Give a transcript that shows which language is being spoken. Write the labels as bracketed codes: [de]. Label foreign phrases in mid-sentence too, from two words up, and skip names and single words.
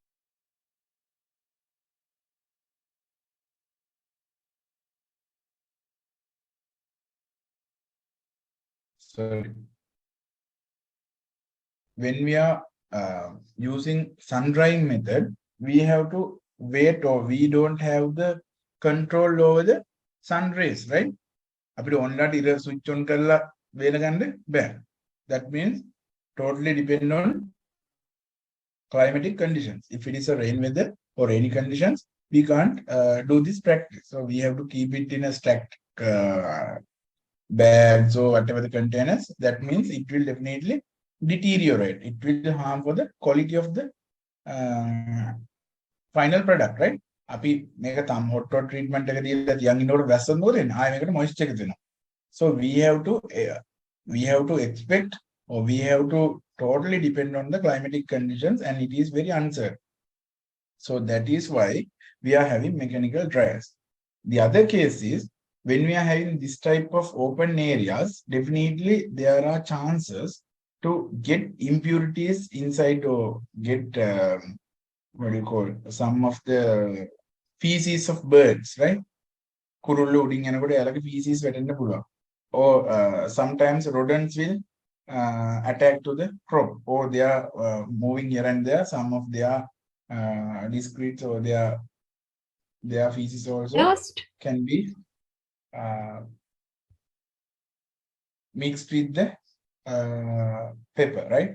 [en] Sorry. When we are using sun drying method, we have to wait or we don't have the control over the sun rays, right? [si] අපිට ඔන්ලට ඉර [en] switch on [si] කරලා වේල ගන්න බෑ. [en] That means totally depend on climatic conditions. If it is a rain weather or rainy conditions, we can't do this practice. So we have to keep it in a stacked bags or whatever the containers. That means it will definitely deteriorate. It will harm for the quality of the final product, right? [si] අපි මේක තම [en] hot water treatment [si] එක දීලා තියන් ඉන්නකොට වැස්සක් මොකද වෙන්නේ? ආයෙ මේකට moisture එක දෙනවා. [en] So we have to expect or we have to totally depend on the climatic conditions and it is very uncertain. So that is why we are having mechanical dryers. The other case is when we are having this type of open areas, definitely there are chances to get impurities inside or get what do you call some of the feces of birds, right? [si] කුරුල්ල උඩින් යනකොට එයාලගේ feces වැටෙන්න පුළුවන්. [en] Or sometimes rodents will attack to the crop, or they are moving here and there. Some of their discretes or their feces also Dust. can be mixed with the pepper, right?